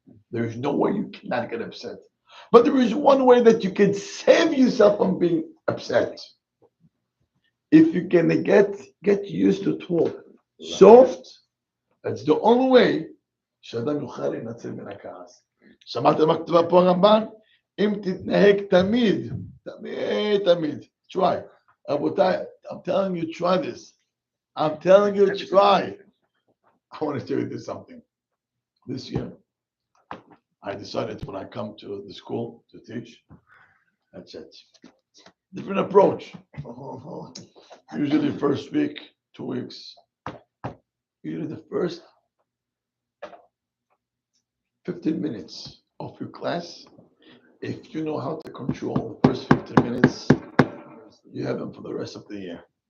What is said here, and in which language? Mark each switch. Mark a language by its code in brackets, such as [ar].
[en] There's no way you cannot get upset. But there is one way that you can save yourself from being upset. If you can get used to talk soft, that's the only way [he] שאדם יוכל להינצל מן הכעס. שמעתם מה כתובה פה הרמב"ן? אם תתנהג תמיד, תמיד, תמיד. [en] Try. [he] רבותיי, [en] I'm telling you, try this. I'm telling you, try. I want to tell you this something. This year, I decided when I come to the school to teach, that's it. Different approach. Usually first week, 2 weeks. Usually the first 15 minutes of your class, if you know how to control the first 15 minutes, you have them for the rest of the year.